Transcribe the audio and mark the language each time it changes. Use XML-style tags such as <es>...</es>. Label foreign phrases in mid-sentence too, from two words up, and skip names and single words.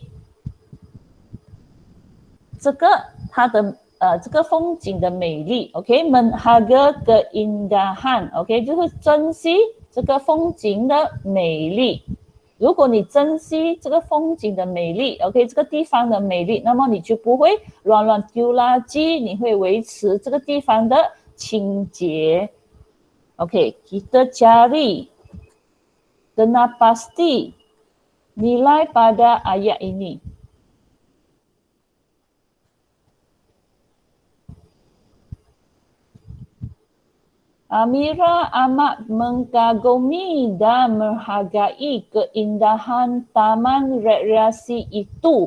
<zh>这个他的这个风景的美丽 ，OK，</zh> <id>menghargai keindahan，</id> <zh>OK， 就是珍惜这个风景的美丽。如果你珍惜这个风景的美丽 ，OK， 这个地方的美丽，那么你就不会乱乱丢垃圾，你会维持这个地方的清洁。OK，</zh> <id>kita cari dengan pasti nilai pada ayat ini. Amira amat mengagumi dan menghargai keindahan taman rekreasi itu.</id>